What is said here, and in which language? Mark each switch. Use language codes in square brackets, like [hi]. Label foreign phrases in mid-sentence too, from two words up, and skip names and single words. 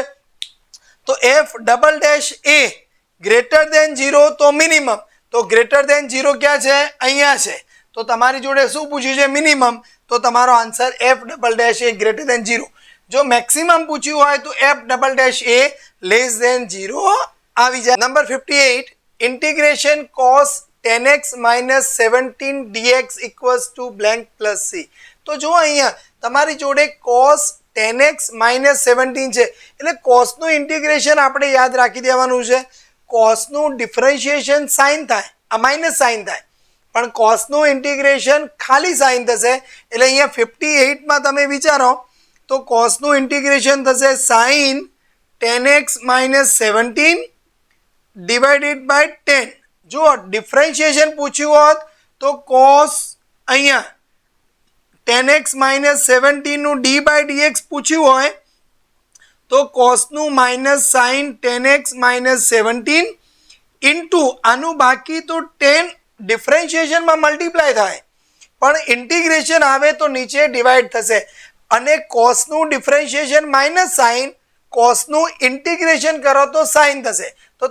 [gu] તો [en] f" greater than 0 [gu] તો મિનિમમ, તો [en] greater than 0 [gu] ક્યાં છે અહીંયા છે, તો તમારી જોડે શું પૂછ્યું છે મિનિમમ, તો તમારો આન્સર [en] f" greater than 0. [gu] જો મેક્સિમમ પૂછ્યું હોય તો [en] f" less than 0 [gu] આવી જાય. [en] number 58 integration cos 10x minus 17 dx equals to blank plus c. [gu] તો જો અહીંયા તમારી જોડે [en] cos 10x minus 17 [gu] છે એટલે cos નું ઇન્ટિગ્રેશન આપણે યાદ રાખી દેવાનું છે. cos નું ડિફરન્શિએશન sin થાય, આ [en] minus sin [gu] થાય, પણ cos નું ઇન્ટિગ્રેશન ખાલી sin થશે. એટલે અહીંયા 58 માં તમે વિચારો તો cos નું ઇન્ટિગ્રેશન થશે [en] sin 10x minus 17 divided by 10. [gu] જો ડિફરન્શિએશન પૂછ્યું હોત તો cos અહીંયા [en] 10x minus 17 [gu] નું d/dx પૂછ્યું હોય તો cos નું [en] minus sin 10x minus 17 into [gu] આનું બાકી તો 10 ડિફરન્શિએશનમાં મલ્ટીપ્લાય થાય, પણ ઇન્ટિગ્રેશન આવે તો નીચે ડિવાઈડ થશે અને cos નું [en] differentiation minus sin, [gu] cos નું ઇન્ટિગ્રેશન કરો તો sin થશે.